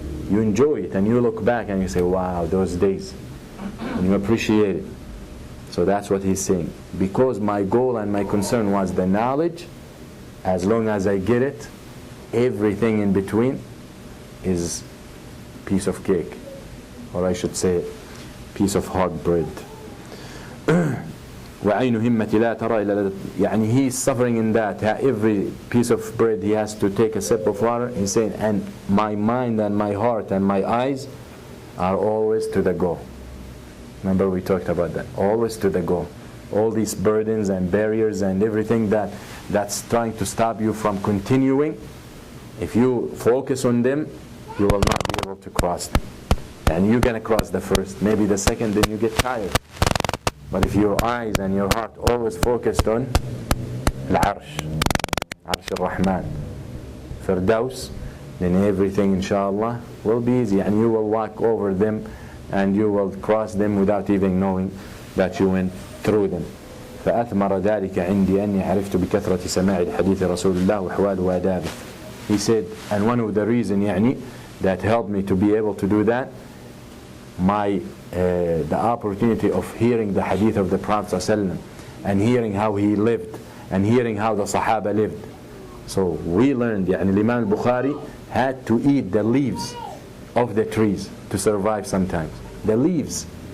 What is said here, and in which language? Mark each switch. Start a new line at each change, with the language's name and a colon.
English: You enjoy it and you look back and you say, wow, those days. And you appreciate it. So that's what he's saying. Because my goal and my concern was the knowledge, as long as I get it, everything in between is piece of cake. Or I should say, piece of hard bread.
Arabic: وعين همتي لا ترى إلا يعني
English: he's suffering in that. Every piece of bread he has to take a sip of water. He's saying, and my mind and my heart and my eyes are always to the goal. Remember we talked about that. Always to the goal. All these burdens and barriers and everything that's trying to stop you from continuing, if you focus on them, you will not be able to cross them. And you're going to cross the first, maybe the second, then you get tired. But if your eyes and your heart always focused on Al-Arsh, Arsh Ar-Rahman, Firdaus, then everything inshallah will be easy and you will walk over them and you will cross them without even knowing that you went through them.
Arabic: فأثمر ذلك عندي أني عرفت بكثرة سماع الحديث رسول الله وحوال وآدابه.
English: He said, and one of the reasons that helped me to be able to do that, the opportunity of hearing the hadith of the Prophet ﷺ and hearing how he lived and hearing how the Sahaba lived. So we learned, Imam al-Bukhari had to eat the leaves of the trees to survive sometimes. The leaves.